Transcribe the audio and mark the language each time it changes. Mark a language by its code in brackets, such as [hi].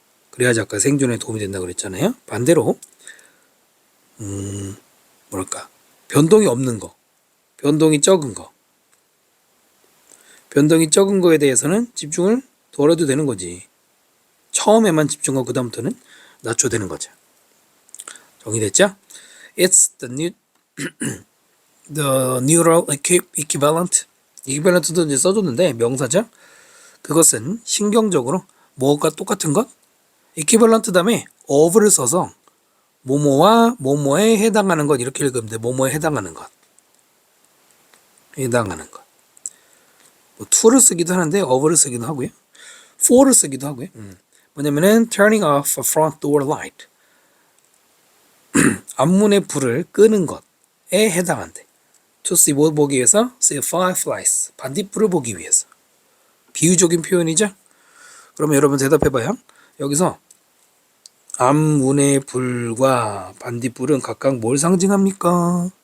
[ko] 그래야지 아까 생존에 도움이 된다고 그랬잖아요. 반대로 뭐랄까 변동이 없는 거, 변동이 적은 거에 대해서는 집중을 덜 해도 되는 거지. 처음에만 집중하고 그 다음부터는 낮춰되는 거죠. 정리됐죠? [en] It's the neural equivalent. [ko] equivalent도 이제 써줬는데 명사죠. 그것은 신경적으로 뭐가 똑같은 것? equivalent 다음에 of를 써서 뭐뭐와 뭐뭐에 해당하는 것 이렇게 읽으면 돼. 뭐뭐에 해당하는 것. 뭐 to를 쓰기도 하는데 of를 쓰기도 하고요. for를 쓰기도 하고요. [en] 뭐냐면은 turning off a front door light. [ko] 앞문의 불을 끄는 것에 해당한대. To see 뭘 보기 위해서? See fireflies. 반딧불을 보기 위해서. 비유적인 표현이죠? 그러면 여러분 대답해봐요. 여기서 앞문의 불과 반딧불은 각각 뭘 상징합니까?